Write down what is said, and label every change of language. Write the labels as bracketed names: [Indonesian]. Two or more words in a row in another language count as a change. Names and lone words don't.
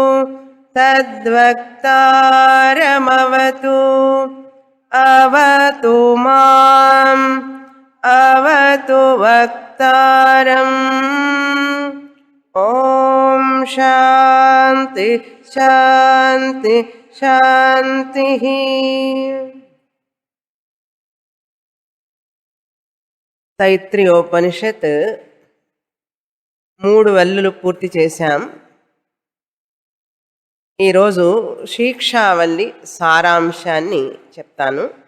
[Sanskrit] तद्वक्तारमवतु अवतु माम् अवतु वक्तारम् ॐ शान्ति शान्ति शान्तिः [Telugu] తైత్రీయోపనిషత్ 3 వల్లులు పూర్తి చేశాం. ఈరోజు శిక్షావల్లి సారాంశాన్ని చెప్తాను.